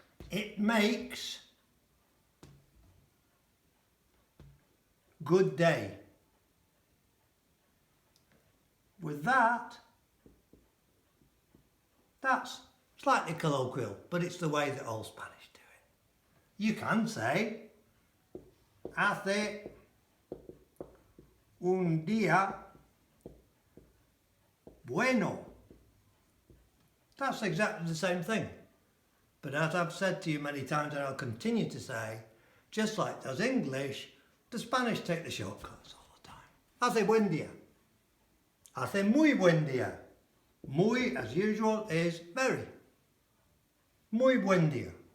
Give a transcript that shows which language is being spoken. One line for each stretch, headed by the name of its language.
English: It makes good day. With that, that's slightly colloquial, but it's the way that all Spanish do it. You can say,
Spanish: hace un día bueno.
English: That's exactly the same thing. But as I've said to you many times, and I'll continue to say, just like does English, the Spanish take the shortcuts all the time.
Spanish: Hace buen día. Hace muy buen día.
English: Muy, as usual, is very.
Spanish: Muy buen día.